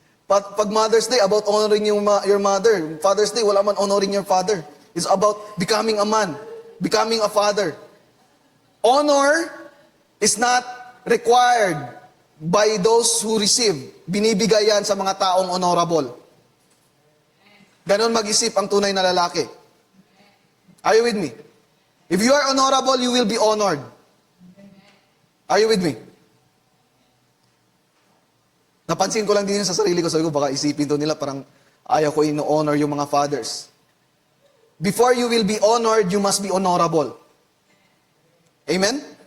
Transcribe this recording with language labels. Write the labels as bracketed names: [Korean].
[English] Pag Mother's Day, about honoring your mother. Father's Day, wala man honoring your father. It's about becoming a man, becoming a father. Honor is not required by those who receive. [Filipino] Binibigay yan sa mga taong honorable. Ganon mag-isip ang tunay na lalaki. [English] Are you with me? If you are honorable, you will be honored. Are you with me? [Filipino] Napansin ko lang din sa sarili ko. Sabi ko, baka isipin to nila, parang ayaw ko ino-honor yung mga fathers. [English] Before you will be honored, you must be honorable. Amen?